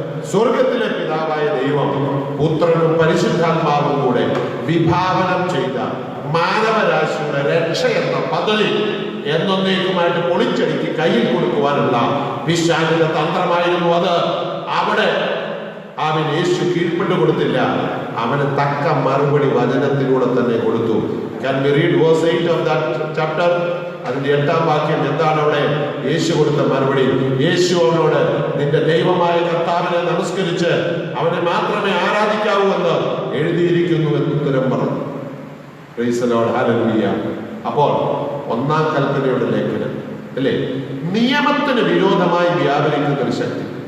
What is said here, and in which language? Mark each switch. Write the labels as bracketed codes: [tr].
[ml] സ്വർഗത്തിലെ പിതാവായ ദൈവം പുത്രനും പരിശുദ്ധാത്മാവും കൂടെ വിഭാവനം ചെയ്ത മാനവരാശിയുടെ രക്ഷ എന്ന പദ്ധതി എന്നേക്കുമായിട്ട് പൊളിച്ചടുക്കി കയ്യിൽ കൊടുക്കുവാനുള്ള പിശാചിന്റെ തന്ത്രമായിരുന്നു അത്. അവിടെ അവൻ യേശു കീഴ്പ്പെട്ടു കൊടുത്തില്ല, അവന് തക്ക മറുപടി വചനത്തിലൂടെ തന്നെ കൊടുത്തു. [en] Can we read verse 8 of that chapter? [ml] അതിന്റെ 8ാം വാക്യം എന്താണ് അവിടെ യേശു കൊടുത്ത മറുപടി? യേശു അവനോട്, നിന്റെ ദൈവമായ കർത്താവിനെ നമസ്കരിച്ച് അവനെ മാത്രമേ ആരാധിക്കാവൂ എന്ന് എഴുതിയിരിക്കുന്നു എന്ന് ഉത്തരം പറഞ്ഞു. [en] Praise the Lord. Hallelujah. [ml] അപ്പോൾ ഒന്നാം കൽപ്പനയുടെ ലേഖനം അല്ലേ, നിയമത്തിന് വിരോധമായി വ്യാപരിക്കുന്ന ഒരു ശക്തി.